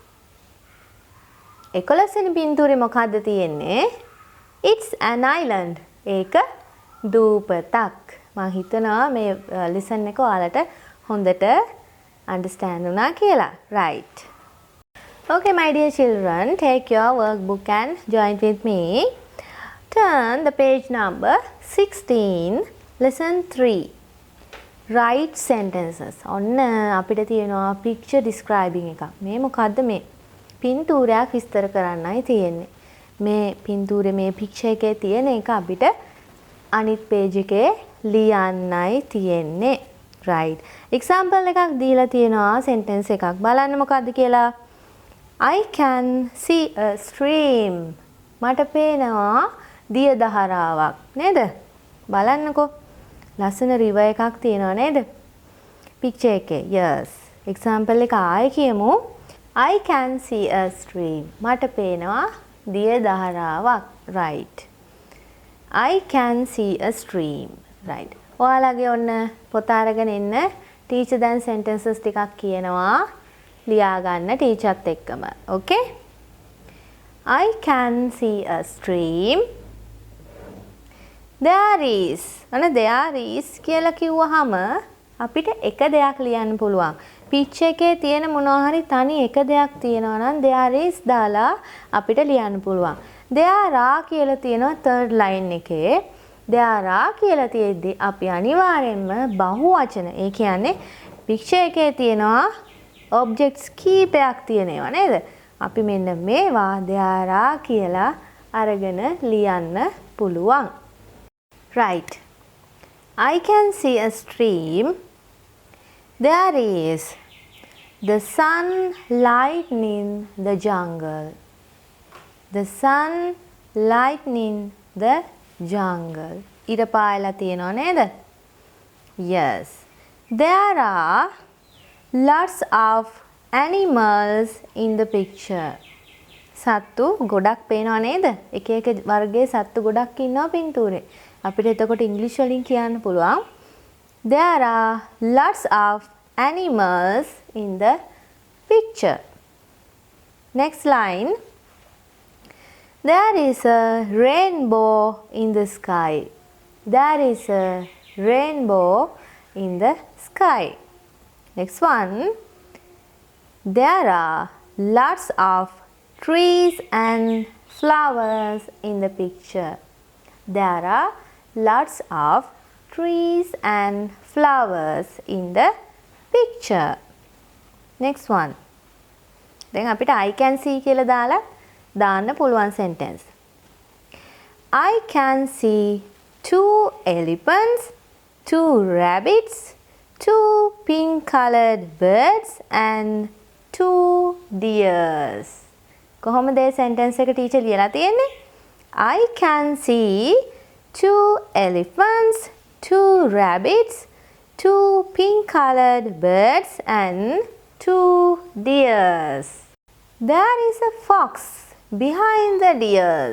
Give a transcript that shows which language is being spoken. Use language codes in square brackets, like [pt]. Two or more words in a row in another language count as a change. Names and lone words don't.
[si] 11 වෙනි පින්තූරේ මොකක්ද තියෙන්නේ? [en] It's an island. [si] ඒක දූපතක්. මම හිතනවා මේ lesson එක ඔයාලට හොඳට understand වුණා කියලා. [en] Right. Okay, my dear children, take your workbook and join with me. Turn the page number 16, lesson 3. Write sentences. [si] ඔන්න අපිට තියෙනවා [en] picture describing [si] එකක්. මේ මොකද්ද මේ? පින්තූරයක් විස්තර කරන්නයි තියෙන්නේ. මේ පින්තූරේ මේ picture එකේ තියෙන එක අපිට අනිත් page එකේ ලියන්නයි තියෙන්නේ. Right. Example එකක් දීලා තියෙනවා sentence එකක්. බලන්න මොකද්ද කියලා. [en] I can see a stream. [si] මට පේනවා දිය දහරාවක් නේද? බලන්නකෝ. ලස්සන river එකක් තියෙනවා නේද? picture එකේ. Yes. example එක ආයෙ කියමු. [en] I can see a stream. [si] මට පේනවා දිය දහරාවක්. [en] Right. I can see a stream. Right. [si] ඔයාලගේ ඔන්න පොත අරගෙන ඉන්න. teacher දැන් sentences ටිකක් කියනවා. ලියා ගන්න ටීචර්ත් එක්කම. [en] Okay? I can see a stream. There is. [si] අනේ [en] there is [si] කියලා කිව්වහම අපිට එක දෙයක් ලියන්න පුළුවන්. picture එකේ තියෙන මොනවා හරි තනි එක දෙයක් තියෙනවා නම් [en] there is [si] දාලා අපිට ලියන්න පුළුවන්. [en] there are [si] කියලා තියෙනවා [en] third line [si] එකේ. [en] there are [si] කියලා තියෙද්දි අපි අනිවාර්යෙන්ම බහුවචන. ඒ කියන්නේ picture එකේ තියෙනවා objects කීපයක් තියෙනවා නේද? අපි මෙන්න මේවා [en] there are [si] කියලා අරගෙන ලියන්න පුළුවන්. [en] Right. I can see a stream. There is the sun lightening the jungle. The sun lightening the jungle. [si] ඉර පායලා තියෙනව නේද? [en] Yes. There are lots of animals in the picture. [si] සත්තු ගොඩක් පේනව නේද? එක එක වර්ගයේ සත්තු ගොඩක් ඉන්නවා පින්තූරේ. අපිට එතකොට ඉංග්‍රීසි වලින් කියන්න පුළුවන්. [en] There are lots of animals in the picture. Next line. There is a rainbow in the sky. There is a rainbow in the sky. Next one. There are lots of trees and flowers in the picture. There are lots of trees and flowers in the picture. Next one. [si] දැන් අපිට [en] I can see [si] කියලා දාලා දාන්න පුළුවන් sentence. [en] I can see 2 elephants, 2 rabbits, 2 pink colored birds and 2 deers. [si] කොහොමද මේ sentence එක teacher ලියලා තියෙන්නේ? [en] I can see 2 elephants, 2 rabbits, 2 pink colored birds and 2 deers. There is a fox behind the deers.